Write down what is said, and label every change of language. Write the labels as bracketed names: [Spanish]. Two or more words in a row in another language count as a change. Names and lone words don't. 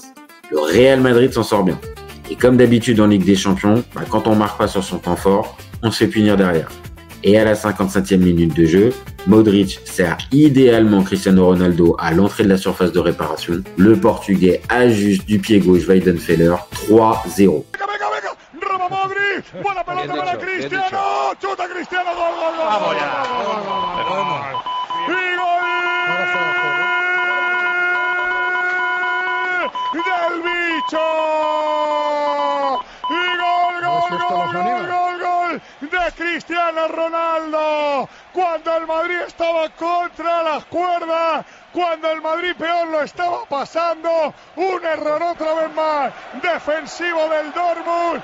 [French] Le Real Madrid s'en sort bien. Et comme d'habitude en Ligue des Champions, quand on marque pas sur son temps fort, on se fait punir derrière. Et à la 55e minute de jeu, Modric sert idéalement Cristiano Ronaldo à l'entrée de la surface de réparation. Le Portugais ajuste du pied gauche Weidenfeller, 3-0. [Spanish] Modric, buena pelota para Cristiano, chuta Cristiano, gol, gol, gol, gol, gol, y gol del bicho, y gol, gol, gol, gol, gol, gol de Cristiano Ronaldo, cuando el Madrid estaba contra las cuerdas, cuando el Madrid peor lo estaba pasando, un error otra vez más, defensivo del Dortmund.